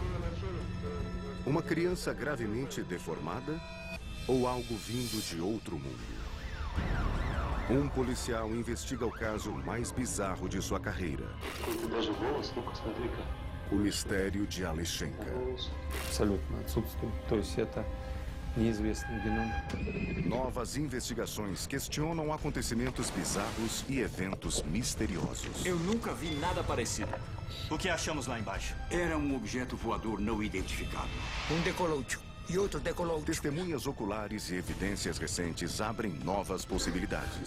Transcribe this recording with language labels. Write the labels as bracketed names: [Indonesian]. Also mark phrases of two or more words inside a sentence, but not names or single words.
[Portuguese] Uma criança gravemente deformada? Ou algo vindo de outro mundo? Um policial investiga o caso mais bizarro de sua carreira. O mistério de Alechenka. [Russian] Абсолютно отсутствует. То есть это неизвестный геном. [Portuguese] Novas investigações questionam acontecimentos bizarros e eventos misteriosos. Eu nunca vi nada parecido. O que achamos lá embaixo? Era um objeto voador não identificado. Um decolute e outro decolute. Testemunhas oculares e evidências recentes abrem novas possibilidades.